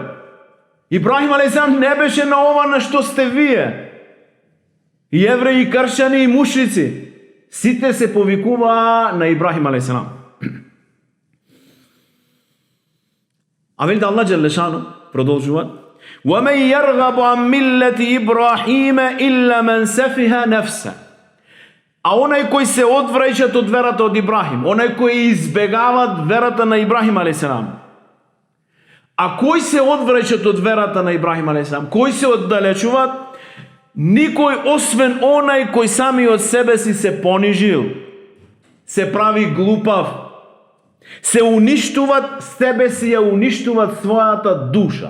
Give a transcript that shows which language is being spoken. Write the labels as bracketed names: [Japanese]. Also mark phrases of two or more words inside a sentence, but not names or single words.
[Macedonian] Ибрахим алейхиссалам не беше на ова на што сте вие. И евреи, и кршćани, и мушрици. Сите се повикуваа на Ибрахим алейхиссалам. А велите Аллах Джелешану продолжува: [Arabic] وَمَنْ يَرْغَبُ عَنْ مِلَّةِ إِبْرَاهِيمَ إِلَّا مَنْ سَفِهَ نَفْسَهُ. [Macedonian] А онај кој се одвраќат од верата од Ибрахим, онај кој избегават верата на Ибрахим алейхиссалам. А кој се одвраќат од верата на Ибрахим алейхиссалам, кој се оддалечуваат, никој освен онај кој сами од себе си се понижил, се прави глупав, се уништуват себе си, ја уништуват својата душа.